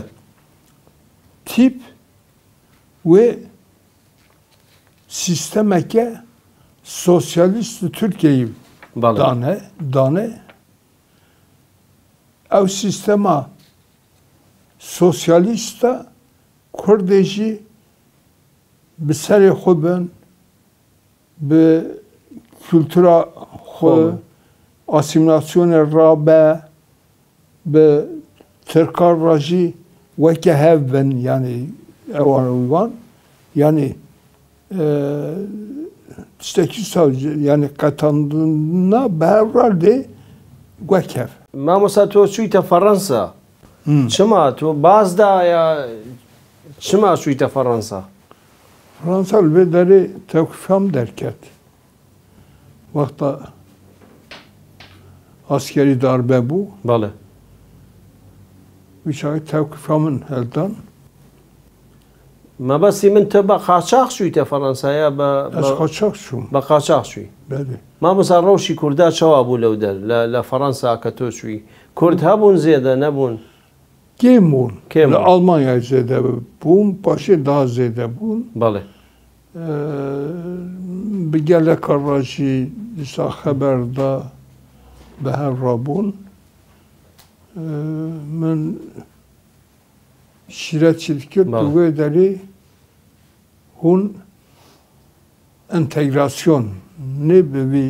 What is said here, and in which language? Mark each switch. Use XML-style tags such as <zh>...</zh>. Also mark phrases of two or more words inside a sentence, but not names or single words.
<ku>تیپ وێ سیستەمەکە سۆسیالیست تورکیایی دانێ ئەو سیستەما سۆسیالیستە کوردێژی bi serê xwe bin bi kültura xwe asîmîlasyonê rabe bi tirkar ra jî weke hev bin yanî ewan wan yanî tiştekî yanî qetandina bi hev ra lê wek hev</ku> <ckb>مامۆستا تۆ چوویتە فەڕەنسا چما تۆ بازدا یا چما چوویتە فەڕەنسا</ckb> <ku>Fransa li derê tewkifam derket. Wexta askerî darbe bû,</ku> <ckb>بەڵێ</ckb> <ku>wî tewkifa min heldan.</ku> <ckb>مەبەستی من تۆ بە قاچاق چوویتە فەڕەنسایە</ckb> <ku>Ez qaçak çûm.</ku> <ckb>بە قاچاق چووی</ckb> <ku>Belê.</ku> <ckb>مامۆستا ڕەوشی کووردا چاوا بوو لەو دەر لە فەڕەنسا کە تۆ چووی کورد هەبوون زێدە نەبوون</ckb> <ku>Kêm bûn. Li Almanyayê zêde bûn, paşê daha zêde bûn.</ku> <ckb>بەڵێ</ckb> <ku>Bi geleka ra jî dîsa xeber da bi hev rabûn. Min şîretçî dikir di wê derê hûn entegrasyon nê bi vî</ku>